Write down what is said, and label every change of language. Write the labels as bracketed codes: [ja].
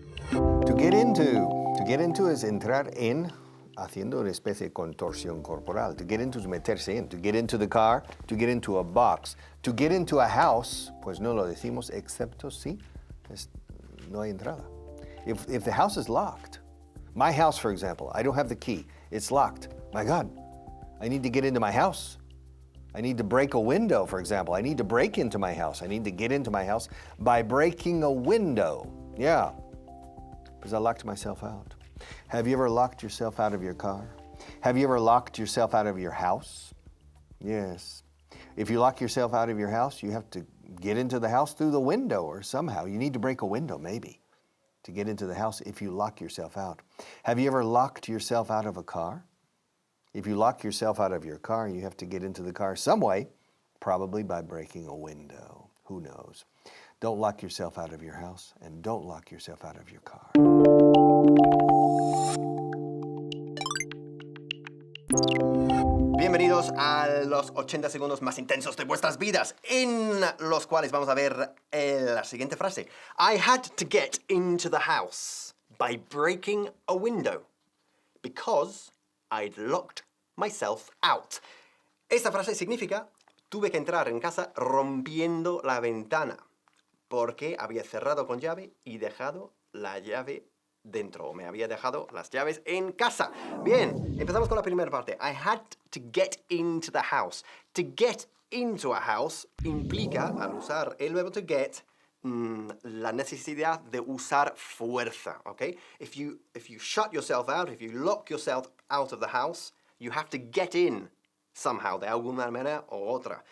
[es] To get into es entrar en, haciendo una especie de contorsión corporal. [en] To get into [es] es meterse en. [en] To get into the car, to get into a box. To get into a house, [es] pues no lo decimos excepto si no hay entrada. [en] If the house is locked, my house, for example, I don't have the key. It's locked. My God, I need to get into my house. I need to break a window, for example. I need to break into my house. I need to get into my house by breaking a window. Yeah, because I locked myself out. Have you ever locked yourself out of your car? Have you ever locked yourself out of your house? Yes. If you lock yourself out of your house, you have to get into the house through the window or somehow. You need to break a window, maybe, to get into the house if you lock yourself out. Have you ever locked yourself out of a car? If you lock yourself out of your car, you have to get into the car some way, probably by breaking a window. Who knows? Don't lock yourself out of your house, and don't lock yourself out of your car. [es] Bienvenidos a los 80 segundos más intensos de vuestras vidas, en los cuales vamos a ver la siguiente frase. [en] I had to get into the house by breaking a window because I'd locked myself out. [es] Esta frase significa tuve que entrar en casa rompiendo la ventana porque había cerrado con llave y dejado la llave dentro. Me había dejado las llaves en casa. Bien, empezamos con la primera parte. [en] I had to get into the house. To get into a house [es] implica, al usar el verbo to get, la necesidad de usar fuerza, okay? [en] If you shut yourself out, if you lock yourself out of the house, you have to get in somehow, [es] de alguna manera o otra.